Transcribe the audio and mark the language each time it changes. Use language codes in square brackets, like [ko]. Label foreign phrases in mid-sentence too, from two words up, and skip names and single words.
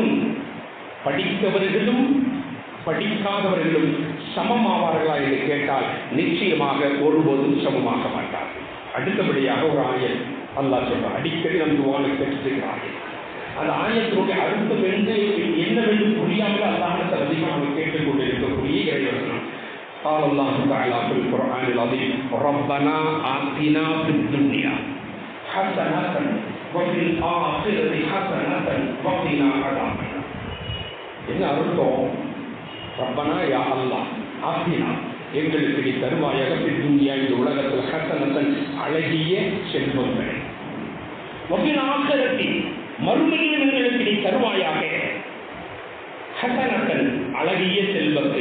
[ta] படித்தவர்களும் படிக்காதவர்களும் சமமாவார்களா என்று கேட்டால் நிச்சயமாக ஒருபோதும் சமமாக மாட்டார்கள். அடுத்தபடியாக ஒரு ஆயத் அல்லாஹ் சொல்றான், அடிக்கடி நம் துஆவை கேட்டிருக்கிறார்கள். அந்த ஆயத்தினுடைய அர்த்தம் என்னவென்று புரியாமல் அல்லாஹ்விடத்தில் அதிகமாக கேட்டுக் கொண்டிருக்கக்கூடிய இறைவசனம். [ar] قال الله تعالى في القرآن العظيم ربنا آتنا في الدنيا حسنة وفي الآخرة حسنة وقنا عذاب النار. [ta] என்ன அர்த்தம்? [ar] ربنا يا الله آتنا, [ta] எங்களுக்கு நீ தருவாயாக துன்யா, இந்த உலகத்தில் ஹஸனத்தன் அழகிய செல்வங்களை, [ar] وفي الآخرة [ta] மறுமையில் எங்களுக்கு நீ தருவாயாக ஹஸனத்தன் அழகிய செல்வத்தை.